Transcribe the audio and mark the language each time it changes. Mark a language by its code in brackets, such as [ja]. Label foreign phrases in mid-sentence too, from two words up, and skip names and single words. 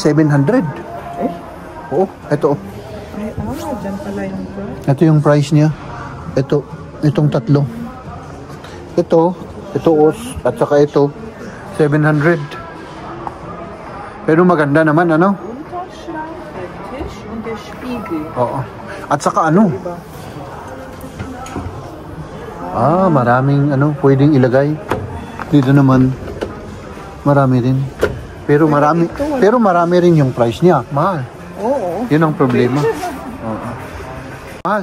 [tl] yan? 700. Eh? Oo, ito. Ay, dyan pala yung price. Ito yung price niya. Itong tatlo. Ito, at saka ito, 700. Pero maganda naman, ano? [de] Unterschrank, der Tisch und der Spiegel. [tl] Oo. At saka ano? Diba? Maraming ano, pwedeng ilagay. Dito naman, marami rin. Pero marami rin yung price niya. Mahal. Oo. Yun ang problema. Oo. Mahal.